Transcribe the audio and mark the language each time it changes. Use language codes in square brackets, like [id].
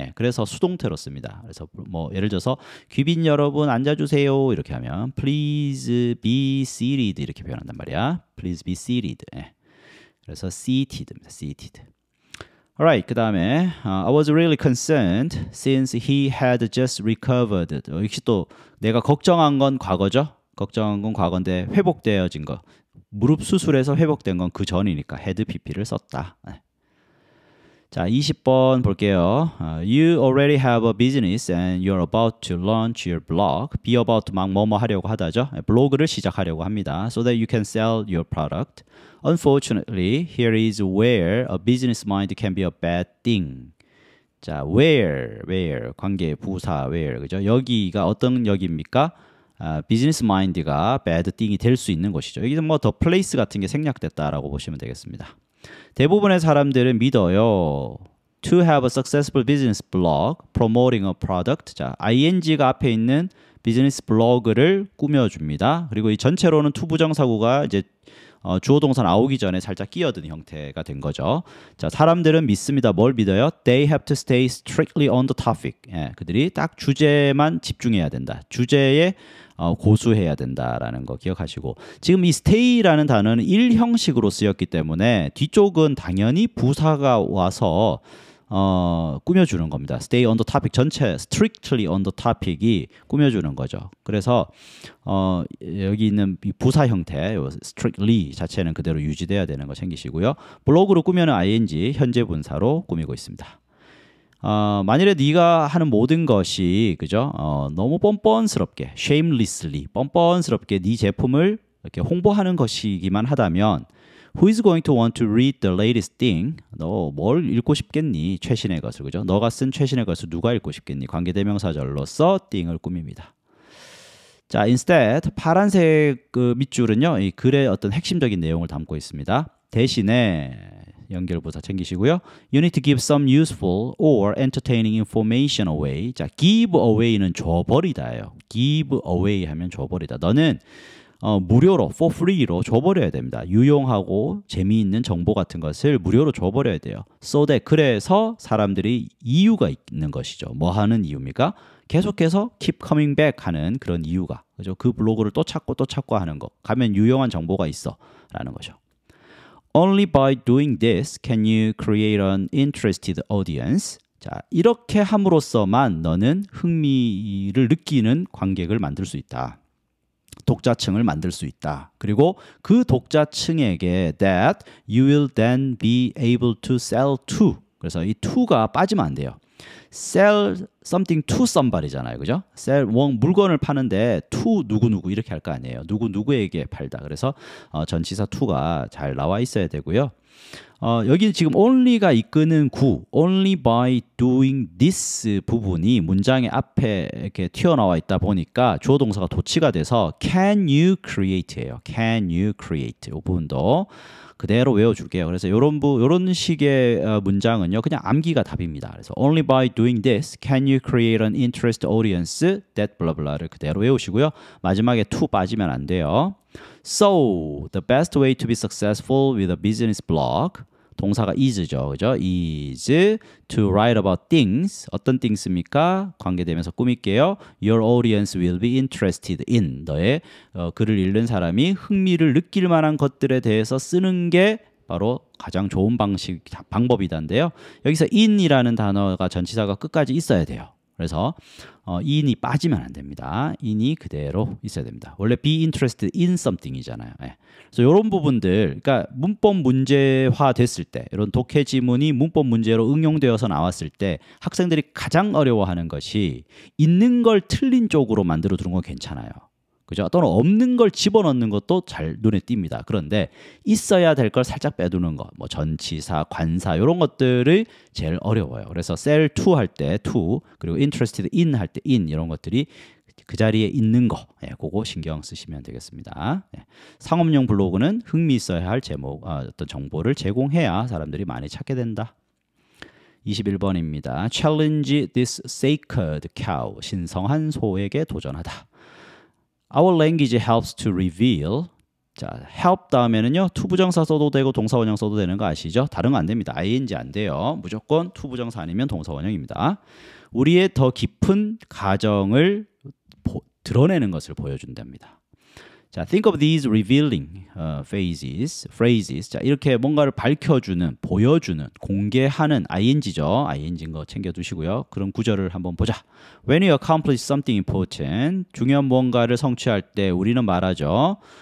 [ko] 그래서 수동태로 씁니다. 그래서 뭐 예를 들어서 귀빈 여러분 앉아주세요 이렇게 하면 [en] please be seated [ko] 이렇게 표현한단 말이야. please be seated. 그래서 seated입니다. seated. [en] Alright, [ko] 그 다음에 [en] I was really concerned since he had just recovered. [ko] 역시 또 내가 걱정한 건 과거죠. 걱정한 건 과거인데 회복되어진 거. 무릎 수술에서 회복된 건 그 전이니까 had pp를 썼다. 자, 20번 볼게요. [en] You already have a business and you're about to launch your blog. [ko] Be about 막 뭐뭐 하려고 하다죠. 블로그를 시작하려고 합니다. [en] So that you can sell your product. Unfortunately, here is where a business mind can be a bad thing. [ko] 자, where 관계 부사 where 그죠? 여기가 어떤 여기입니까? 비즈니스 마인드가 bad thing이 될 수 있는 곳이죠. 여기는 뭐 더 플레이스 같은 게 생략됐다라고 보시면 되겠습니다. 대부분의 사람들은 믿어요. [en] To have a successful business blog promoting a product. [ko] 자, ing가 앞에 있는 비즈니스 블로그를 꾸며줍니다. 그리고 이 전체로는 to 부정사구가 이제 주어 동사 나오기 전에 살짝 끼어든 형태가 된 거죠. 자, 사람들은 믿습니다. 뭘 믿어요? [en] They have to stay strictly on the topic. [ko] 예, 그들이 딱 주제만 집중해야 된다. 주제에 고수해야 된다라는 거 기억하시고, 지금 이 stay라는 단어는 일형식으로 쓰였기 때문에 뒤쪽은 당연히 부사가 와서 꾸며주는 겁니다. [en] Stay on the topic 전체 strictly on the topic이 [ko] 꾸며주는 거죠. 그래서 여기 있는 이 부사 형태 strictly 자체는 그대로 유지돼야 되는 거 챙기시고요. 블로그로 꾸며는 ing 현재 분사로 꾸미고 있습니다. 만일에 네가 하는 모든 것이 그죠? 너무 뻔뻔스럽게 shamelessly 뻔뻔스럽게 네 제품을 이렇게 홍보하는 것이기만 하다면 [en] Who is going to want to read the latest thing? [ko] 너 뭘 읽고 싶겠니? 최신의 것을 그죠? 너가 쓴 최신의 것을 누가 읽고 싶겠니? 관계대명사절로서 thing을 꾸밉니다. 자, instead 파란색 그 밑줄은요, 이 글의 어떤 핵심적인 내용을 담고 있습니다. 대신에 연결부사 챙기시고요. [en] You need to give some useful or entertaining information away. [ko] 자, give away는 줘버리다예요. give away 하면 줘버리다. 너는 무료로, for free로 줘버려야 됩니다. 유용하고 재미있는 정보 같은 것을 무료로 줘버려야 돼요. So that, 그래서 사람들이 이유가 있는 것이죠. 뭐 하는 이유입니까? 계속해서 keep coming back 하는 그런 이유가. 그죠? 그 블로그를 또 찾고 하는 거. 가면 유용한 정보가 있어. 라는 거죠. [en] Only by doing this can you create an interested audience. [ko] 자, 이렇게 함으로써만 너는 흥미를 느끼는 관객을 만들 수 있다. 독자층을 만들 수 있다. 그리고 그 독자층에게 [en] that you will then be able to sell to. [ko] 그래서 이 to가 빠지면 안 돼요. sell something to somebody잖아요. 그죠? sell 물건을 파는데 to 누구누구 이렇게 할 거 아니에요. 누구누구에게 팔다. 그래서 전치사 to가 잘 나와 있어야 되고요. 여기 지금 only가 이끄는 구, [en] only by doing this [ko] 부분이 문장의 앞에 이렇게 튀어나와 있다 보니까 주어 동사가 도치가 돼서 can you create예요. can you create. 이 부분도 그대로 외워줄게요. 그래서 요런 식의 문장은요, 그냥 암기가 답입니다. 그래서 [en] only by doing this can you create an interest audience that blah blah [ko] 를 그대로 외우시고요. 마지막에 to 빠지면 안 돼요. [en] So, the best way to be successful with a business blog. [ko] 동사가 is죠. 그죠? [en] is to write about things. [ko] 어떤 things입니까? 관계되면서 꾸밀게요. [en] Your audience will be interested in. [ko] 너의 글을 읽는 사람이 흥미를 느낄 만한 것들에 대해서 쓰는 게 바로 가장 좋은 방법이다인데요. 여기서 in이라는 단어가 전치사가 끝까지 있어야 돼요. 그래서 in이 빠지면 안 됩니다. in이 그대로 있어야 됩니다. 원래 be interested in something이잖아요. 네. 그래서 이런 부분들, 그러니까 문법 문제화 됐을 때, 이런 독해 지문이 문법 문제로 응용되어서 나왔을 때 학생들이 가장 어려워하는 것이 있는 걸 틀린 쪽으로 만들어 두는 건 괜찮아요. 그죠? 또는 없는 걸 집어넣는 것도 잘 눈에 띕니다. 그런데 있어야 될 걸 살짝 빼두는 거, 뭐 전치사, 관사 이런 것들이 제일 어려워요. 그래서 sell to 할 때 to, 그리고 interested in 할 때 in 이런 것들이 그 자리에 있는 거, 그거 신경 쓰시면 되겠습니다. 상업용 블로그는 흥미 있어야 할 제목, 어떤 정보를 제공해야 사람들이 많이 찾게 된다. 21번입니다. [en] Challenge this sacred cow. [ko] 신성한 소에게 도전하다. [en] Our language helps to reveal. [ko] 자, help 다음에는요, to 부정사 써도 되고 동사 원형 써도 되는 거 아시죠? 다른 거 안 됩니다. ing 안 돼요. 무조건 to 부정사 아니면 동사 원형입니다. 우리의 더 깊은 가정을 드러내는 것을 보여준답니다. [en] 자, think of these revealing phrases. [ko] 자, 이렇게 뭔가를 밝혀주는, 보여주는, 공개하는 ing죠. ing인 거 챙겨두시고요. 그런 구절을 한번 보자. [en] When you accomplish something important, [ko] 중요한 뭔가를 성취할 때 우리는 말하죠.